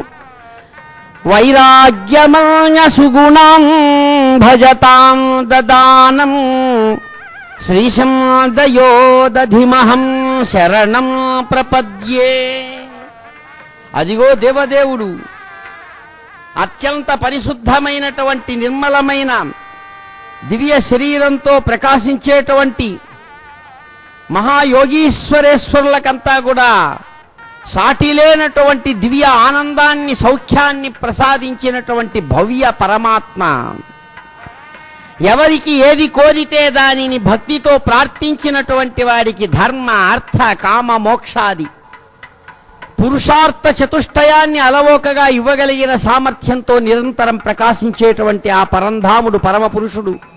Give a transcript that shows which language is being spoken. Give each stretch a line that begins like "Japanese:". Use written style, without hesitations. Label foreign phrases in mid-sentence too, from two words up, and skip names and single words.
Sanskrit: वैराग्यमान्य सुगुणां भजतां ददानं श्रीशं दयोदधिमहं शरणं प्रपद्ये
Telugu: అదిగో దేవదేవుడు అత్యంత పరిశుద్ధమైనటువంటి నిర్మలమైన దివ్య శరీరంతో ప్రకాశించేటువంటి మహాయోగీశ్వరేశ్వరులకంతా కూడా సాటి లేనటువంటి దివ్య ఆనందాన్ని సౌఖ్యాన్ని ప్రసాదించినటువంటి భవ్య పరమాత్మ ఎవరికి ఏది కోరితే దానిని భక్తితో ప్రార్థించినటువంటి వాడికి ధర్మ అర్థ కామ మోక్షాది పురుషార్థ చతుష్టయాన్ని అలవోకగా ఇవ్వగలిగిన సామర్థ్యంతో నిరంతరం ప్రకాశించేటువంటి ఆ పరంధాముడు పరమపురుషుడు